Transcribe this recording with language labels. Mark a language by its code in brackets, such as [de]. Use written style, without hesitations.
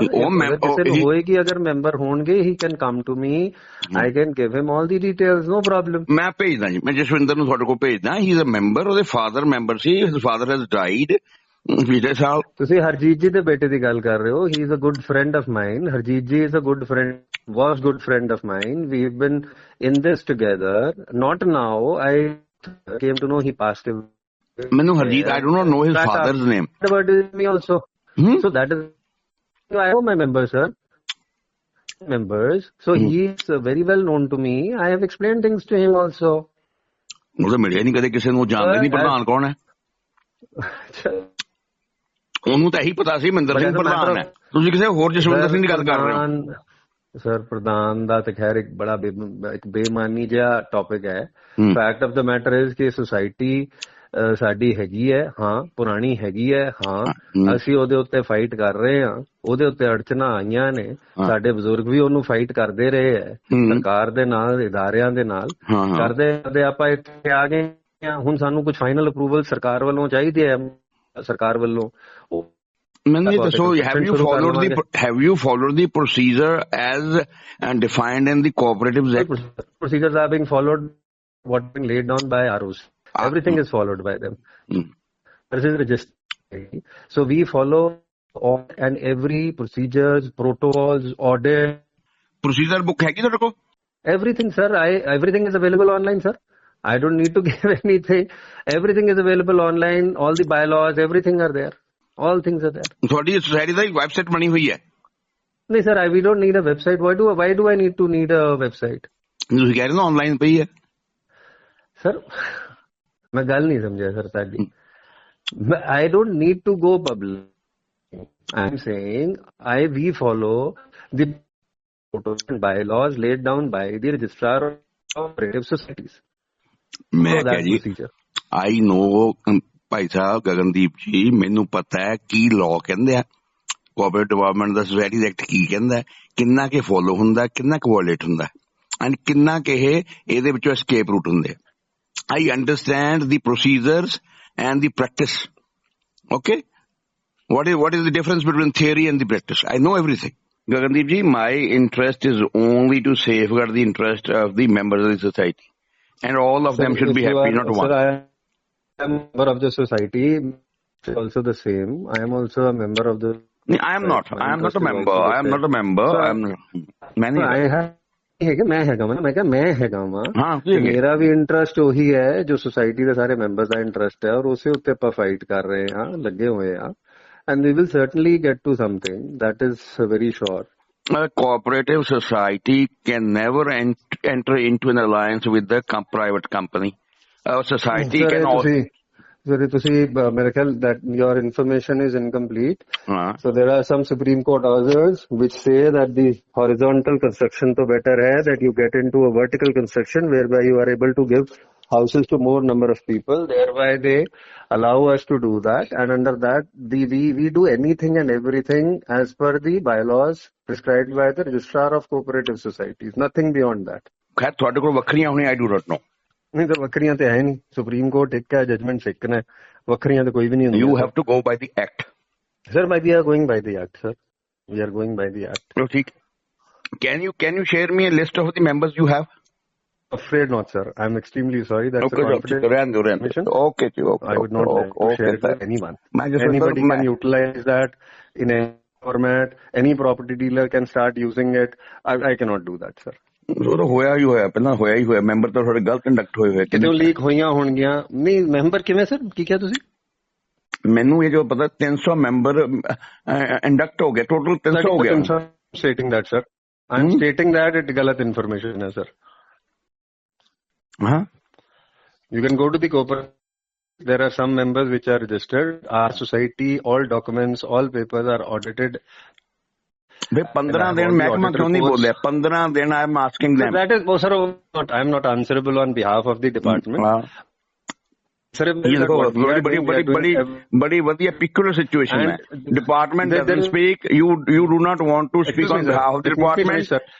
[pa] ਕਿਸੇ ਨੂੰ ਹੋਏਗੀ ਅਗਰ ਮੈਂਬਰ ਹੋਣਗੇ, [en] he can come to me, I can give him all the details, no problem. [pa] ਮੈਂ ਭੇਜਦਾ ਜੀ, ਮੈਂ ਜਸਵਿੰਦਰ ਨੂੰ ਤੁਹਾਡੇ ਕੋਲ ਭੇਜਦਾ। [en] he is a member, [pa] ਉਹਦੇ father member ਸੀ, [en] his father has died [pa] ਪਿਛਲੇ ਸਾਲ। ਤੁਸੀਂ ਹਰਜੀਤ ਜੀ ਦੇ ਬੇਟੇ ਦੀ ਗੱਲ ਕਰ ਰਹੇ ਹੋ। [en] He is a good friend of mine. Harjeet ji is a good friend, was good friend of mine. We've been in this together. Not now. I came to know he passed away. ਮੈਨੂੰ Harjeet, I do not know his father's name. But me also. So that is, I know my members, sir. Members. So he is very well known to me. I have explained things to him also. [pa] ਉਹ ਤਾਂ ਮਿਲਿਆ ਨਹੀਂ ਕਦੇ ਕਿਸੇ ਨੂੰ, ਜਾਣਦੇ ਨਹੀਂ ਪ੍ਰਧਾਨ ਕੌਣ ਹੈ। ਉਹਨੂੰ ਤਾਂ ਇਹੀ ਪਤਾ ਸੀ ਮਹਿੰਦਰ ਸਿੰਘ ਪ੍ਰਧਾਨ ਹੈ। ਤੁਸੀਂ ਕਿਸੇ ਹੋਰ ਜਸਵਿੰਦਰ ਸਿੰਘ ਦੀ ਗੱਲ ਕਰ ਰਹੇ ਹੋ। ਸਰ ਪ੍ਰਧਾਨ ਦਾ ਤਾਂ ਖੈਰ ਇੱਕ ਬੜਾ ਇੱਕ ਬੇਮਾਨੀ ਜਿਹਾ ਟੌਪਿਕ ਹੈ। [en] fact of the matter is [pa] ਕਿ ਸੁਸਾਇਟੀ ਸਾਡੀ ਹੈਗੀ ਹੈ, ਹਾਂ ਪੁਰਾਣੀ ਹੈਗੀ ਹੈ, ਹਾਂ ਅਸੀਂ ਉਹਦੇ ਉੱਤੇ ਫਾਈਟ ਕਰ ਰਹੇ ਹਾਂ। ਉਹਦੇ ਉੱਤੇ ਅੜਚਨਾ ਆਈਆਂ ਨੇ, ਸਾਡੇ ਬਜ਼ੁਰਗ ਵੀ ਉਹਨੂੰ ਫਾਈਟ ਕਰਦੇ ਰਹੇ ਹੈ, ਸਰਕਾਰ ਦੇ ਨਾਲ, ਇਦਾਰਿਆਂ ਦੇ ਨਾਲ ਕਰਦੇ ਕਰਦੇ ਆਪਾਂ ਇੱਥੇ ਆ ਗਏ ਹਾਂ। ਹੁਣ ਸਾਨੂੰ ਕੁਝ ਫਾਈਨਲ ਅਪਰੂਵਲ ਸਰਕਾਰ ਵੱਲੋਂ ਚਾਹੀਦੀ ਹੈ। ਸਰਕਾਰ ਵੱਲੋਂ ਮੈਨੂੰ ਇਹ ਦੱਸੋ, [en] have you followed the procedure as defined in the Cooperative Act? Procedures are being followed, what being laid down by ROs. Everything is followed by them. This is registered. So we follow all and every procedures, protocols, audit. [hi] Procedure book है कि तेरे को? [en] Everything, sir. Everything is available online, sir. I don't need to give anything. Everything is available online. All the bylaws, everything are there. All things are there. [pa] ਤੁਹਾਡੀ society ਦਾ website ਬਣੀ ਹੋਈ ਹੈ? [en] नहीं sir, we don't need a website. Why do I need a website? [pa] ਤੁਸੀਂ ਕਹਿ ਰਹੇ ਹੋ online ਪਈ ਹੈ। [hi] Sir, मैं ਗੱਲ नहीं समझा sir sari. [en] I don't need to go public. I'm saying we follow the protocols and bylaws laid down by the registrar of cooperative societies. [hi] मैं क्या जी, [en] I know [pa] ਭਾਈ ਸਾਹਿਬ ਗਗਨਦੀਪ ਜੀ, ਮੈਨੂੰ ਪਤਾ ਹੈ ਕੀ ਲਾਅ ਕਹਿੰਦੇ ਆ। ਕੋਆਪਰੇਟਿਵ ਡਿਵੈਲਪਮੈਂਟ ਦਾ ਸੋਸਾਇਟੀ ਐਕਟ ਕੀ ਕਹਿੰਦਾ ਹੈ, ਕਿੰਨਾ ਕੇ ਫੋਲੋ ਹੁੰਦਾ, ਕਿੰਨਾ ਕੁ ਵਾਇਲੇਟ ਹੁੰਦਾ ਐਂਡ ਕਿੰਨਾ ਕਿ ਇਹਦੇ ਵਿੱਚੋਂ ਐਸਕੇਪ ਰੂਟ ਹੁੰਦੇ। [en] I understand the procedures and the practice. Okay, what is the difference between theory and the practice? I know everything. Gagandeep ji, my interest is only to safeguard the interest of the members of the society, and all of them should be happy, not one. Sir, I am a member of the society. Also the same. I am also a member of the. I am not a member. I am not a member. I am many. I have. [pa] ਮੈਂ ਹੈਗਾ ਵਾਂ ਹਾਂ, ਮੇਰਾ ਵੀ interest ਉਹੀ ਹੈ ਜੋ society ਦੇ ਸਾਰੇ ਮੈਂਬਰਸ ਦਾ ਇੰਟਰਸਟ ਹੈ, ਔਰ ਉਸੇ ਉੱਤੇ ਆਪਾਂ ਫਾਈਟ ਕਰ ਰਹੇ ਹਾਂ, ਲੱਗੇ ਹੋਏ ਆ, [en] and we will certainly get to something, that is very sure. A cooperative society can never enter into an alliance with the private company. A society can also... Sir, [hi] mere khayal [en] that your information is incomplete. So there are some Supreme Court orders which say that the horizontal construction to better hai that you get into a vertical construction whereby you are able to give houses to more number of people. Thereby they allow us to do that, and under that we do anything and everything as per the bylaws prescribed by the Registrar of Cooperative Societies. Nothing beyond that. [pa] खैर ਤੁਹਾਡੇ ਕੋਲ ਵੱਖਰੀਆਂ ਹੋਣੀਆਂ, [en] I do not know. [pa] ਨਹੀਂ ਤਾਂ ਵੱਖਰੀਆਂ ਤੇ ਹੈ ਨਹੀਂ, ਸੁਪਰੀਮ ਕੋਰਟ ਇੱਕ ਹੈ, ਜਜਮੈਂਟ ਇੱਕ ਨੇ, ਵੱਖਰੀਆਂ ਤੇ ਕੋਈ ਵੀ ਨਹੀਂ ਹੁੰਦੀ। [en] You have to go by the act. Sir, we are going by the act, sir. We are going by the act. [hi] Oh, ठीक. [en] Can you share me a list of the members you have? Afraid not, sir. I'm extremely sorry. That's okay, a confidential information. Okay, okay. I would not like to share it with anyone. Anybody can utilize that in any format. Any property dealer can start using it. I cannot do that, sir. [pa] ਉਹ ਹੋਇਆ ਹੀ ਹੋਇਆ, ਪਹਿਲਾਂ ਹੋਇਆ ਹੀ ਹੋਇਆ, member ਤਾਂ ਤੁਹਾਡੇ ਗਲਤ induct ਹੋਏ ਹੋਏ, ਕਿਦੋਂ ਲੀਕ ਹੋਈਆਂ ਹੋਣਗੀਆਂ। ਨਹੀਂ, ਮੈਂਬਰ ਕਿਵੇਂ ਸਰ, ਕੀ ਕਿਹਾ ਤੁਸੀਂ? ਮੈਨੂੰ ਇਹ ਜੋ ਪਤਾ 300 ਮੈਂਬਰ ਇੰਡਕਟ ਹੋ ਗਏ, ਟੋਟਲ 300 ਹੋ ਗਿਆ। [en] stating that, sir. I am stating that it गलत information है, sir. [hi] हाँ, [en] you can go to the corporate. There are some members which are registered. Our society, all documents, all papers are audited. [hi] भाई 15 दिन महकमा क्यों नहीं बोल रहा? 15 दिन [en] I am asking them. That is, sir, I am not answerable on behalf of the department. Sir, [hi] बड़ी बढ़िया peculiar situation है। [en] Department doesn't speak. You do not want to speak on behalf of the department.